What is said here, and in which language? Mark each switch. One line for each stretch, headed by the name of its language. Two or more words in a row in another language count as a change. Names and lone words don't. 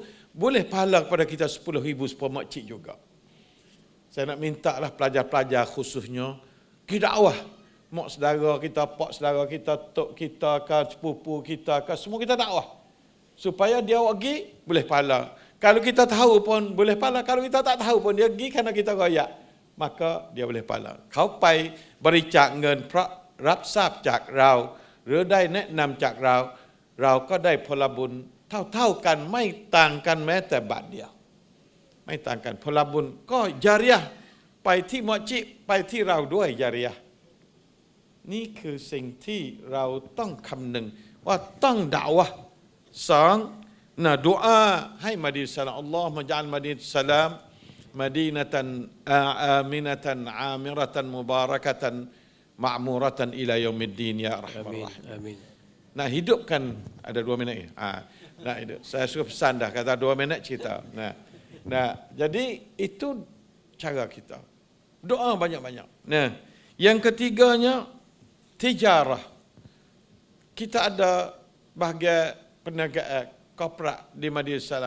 Malay: Boleh pahala kepada kita 10,000 supaya makcik juga. Saya nak minta lah pelajar-pelajar khususnya, pergi dakwah. Mak saudara kita, pak saudara kita, tok kita ke, sepupu kita ke, semua kita dakwah. Supaya dia pergi, boleh pahala. Kalau kita tahu pun boleh pahala. Kalau kita tak tahu pun dia pergi kerana kita royak, maka dia boleh pahala.
Thai: เขาไปบริจาคเงินเพราะรับทราบจากเราหรือได้แนะนำจากเราเราก็ได้ผ ลบุญเท่าๆกันไม่ต่างกันแม้แต่บาทเดียวไม่ต่างกันผลบุญก็ญาริยะห์ไปที่มัสยิดไปที่เราด้วยญาริยะห์นี่คือสิ่งที่เราต้องคำนึงว่าต้องด่าวะห์สอง
Malay: nah doa hai Madinah Salam
Arabic: الله مجعل مدينة سلام مدينةً آمنةً عامرةً مباركةً معمورةً إلى يوم الدين يا أرحم الراحمين.
Malay: Amin. Nah, hidupkan ada 2 minit ya. Nah, hidup. Saya suruh pesan dah kata 2 minit cerita. Nah, jadi itu cara kita. Doa banyak-banyak. Nah, yang ketiganya tijarah. Kita ada bahagian perniagaan korporat di Madinah Salam.